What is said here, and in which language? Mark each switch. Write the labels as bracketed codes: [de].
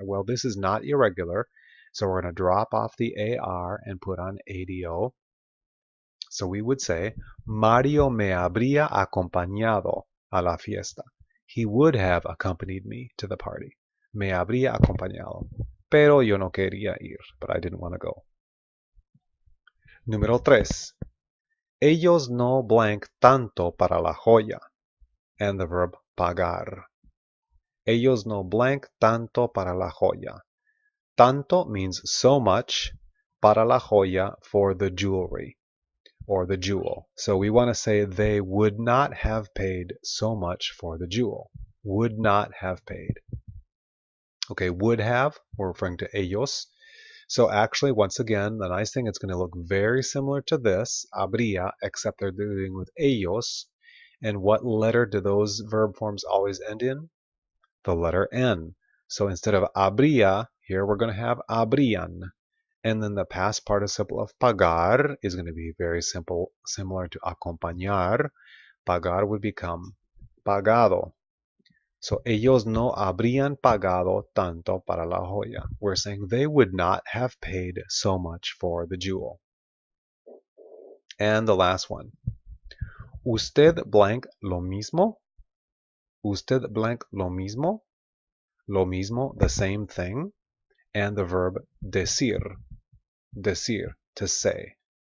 [en] Well, this is not irregular, so we're going to drop off the AR and put on ADO. So we would say, [es] Mario me habría acompañado a la fiesta. [en] He would have accompanied me to the party. [es] Me habría acompañado. Pero yo no quería ir, [en] but I didn't want to go. [es] Número 3. Ellos no blank tanto para la joya. [en] And the verb pagar. [es] Ellos no blank tanto para la joya. [en] Tanto means so much, [es] para la joya [en] for the jewelry or the jewel. So we want to say they would not have paid so much for the jewel. Would not have paid. Okay, would have, we're referring to ellos. So actually, once again, the nice thing, it's going to look very similar to this, habría, except they're dealing with ellos. And what letter do those verb forms always end in? The letter N. So instead of habría, here we're going to have habrían. And then the past participle of pagar is going to be very simple, similar to acompañar. Pagar would become pagado. [es] So ellos no habrían pagado tanto para la joya. [en] We're saying they would not have paid so much for the jewel. And the last one. [es] Usted blank lo mismo. Usted blank lo mismo. Lo mismo, [en] the same thing. And the verb decir. Decir, to say.